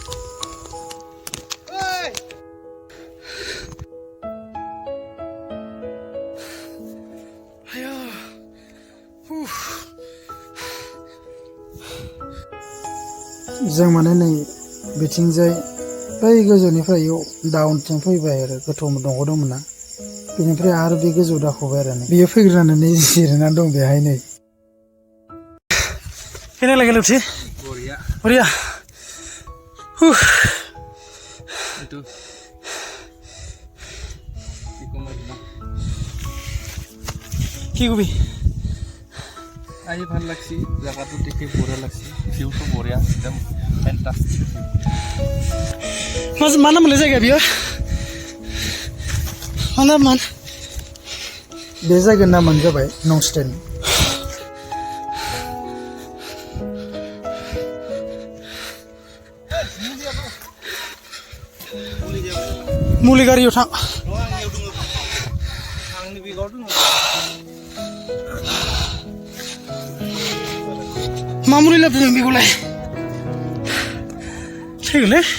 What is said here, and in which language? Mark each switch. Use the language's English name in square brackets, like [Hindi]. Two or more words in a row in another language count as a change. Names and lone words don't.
[Bodo] जों माने नै बिथिंजाय बै गोजौनिफ्राय डाउनथिं फैबाय आरो गोथौ दंग' दंमोन ना बेनिफ्राय आरो बे गोजौ दावखोबाय आरो बियो फैग्रोनानै जिरायनानै दं बेहाय नै [Hindi] कैसा लगे [Bodo] लुथि बढ़िया [Assamese] কি কবি আহি ভাল লাগছি জায়গাটো দেখি বঢ়িয়া লাগছি ভিউটো বঢ়িয়া একদম ফ্যান্টাস্টিক [Bodo] मा नामलै जायगा बियो मा नाममोन बे जायगानि नामानो जाबाय नंस्टेन मुलि गारियाव थां मा मुलि लाबोदों बेखौलाय थैगोनलै